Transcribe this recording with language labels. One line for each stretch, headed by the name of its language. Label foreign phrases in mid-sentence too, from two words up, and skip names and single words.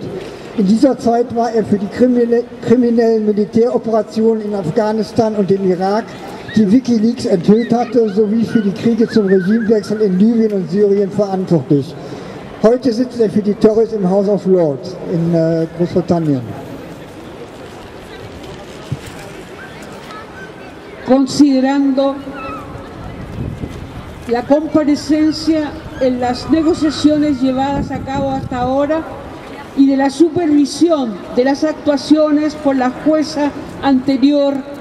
German: In dieser Zeit war er für die kriminellen Militäroperationen in Afghanistan und dem Irak, die WikiLeaks enthüllt hatte, sowie für die Kriege zum Regimewechsel in Libyen und Syrien verantwortlich. Heute sitzt er für die Tories im House of Lords in Großbritannien.
Spanish: Considerando la comparecencia en las negociaciones llevadas a cabo hasta ahora y de la supervisión de las actuaciones por la jueza anterior